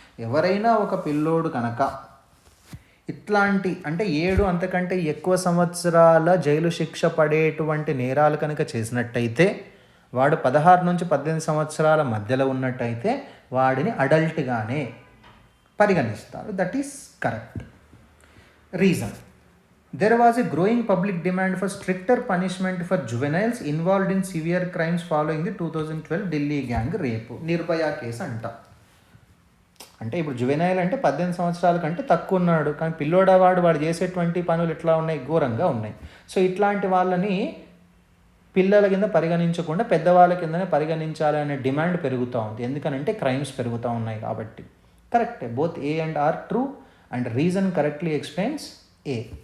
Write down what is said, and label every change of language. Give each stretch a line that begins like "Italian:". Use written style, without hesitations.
Telugu: ఎవరైనా ఒక పిల్లోడు కనుక ఇట్లాంటి అంటే 7 అంతకంటే ఎక్కువ సంవత్సరాల జైలు శిక్ష పడేటువంటి నేరాలు కనుక చేసినట్టయితే, వాడు 16 నుంచి 18 సంవత్సరాల మధ్యలో ఉన్నట్టయితే వాడిని అడల్ట్గానే పరిగణిస్తారు.
English: That is correct. Reason, there was a growing public demand for stricter punishment for juveniles involved in severe crimes following the 2012 Delhi gang rape,
Telugu: నిర్భయ కేసు అంట. అంటే ఇప్పుడు జువెనైల్ అంటే 18 సంవత్సరాల కంటే తక్కువ ఉన్నాడు, కానీ పిల్లోడవాడు వాడు చేసేటువంటి పనులు ఎట్లా ఉన్నాయి, ఘోరంగా ఉన్నాయి. సో ఇట్లాంటి వాళ్ళని పిల్లల కింద పరిగణించకుండా పెద్దవాళ్ళ కిందనే పరిగణించాలి అనే డిమాండ్ పెరుగుతూ ఉంది. ఎందుకనంటే క్రైమ్స్ పెరుగుతూ ఉన్నాయి కాబట్టి.
English: కరెక్టే, both A and R true and reason correctly explains A.